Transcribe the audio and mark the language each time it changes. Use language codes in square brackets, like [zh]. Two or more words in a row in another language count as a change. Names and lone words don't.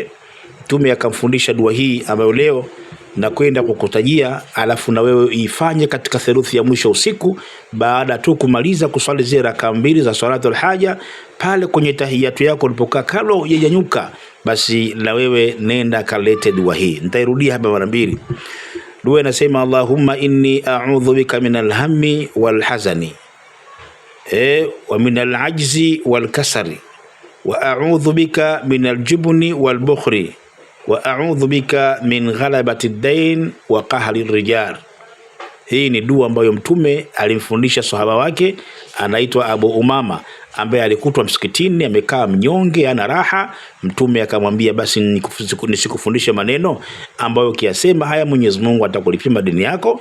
[sw] Mtume akamfundisha dua hii ambayo leo na kwenda kukutajia, alafu na wewe ifanye katika theluthi ya mwisho usiku, baada tu kumaliza kuswali zile raka mbili za [ar] صلاة الحاجة. [sw] Pale kwenye tahiyatu yako ulipokaa, kabla hujanyanyuka, basi na wewe nenda kalete dua hii. Nitairudia hapa mara 2. Dua inasema, [ar] اللهم إني أعوذ بك من الهم والحزن ومن العجز والكسل وأعوذ بك من الجبن والبخل وأعوذ بك من غلبة الدين وقهر الرجال. [sw] Hii ni dua ambayo Mtume alimfundisha sahaba wake anaitwa Abu Umama, ambaye alikutwa msikitini amekaa mnyonge ana raha. Mtume akamwambia, basi nisikufundishe maneno ambayo ukiyasema haya Mwenyezi Mungu atakulipia madeni yako.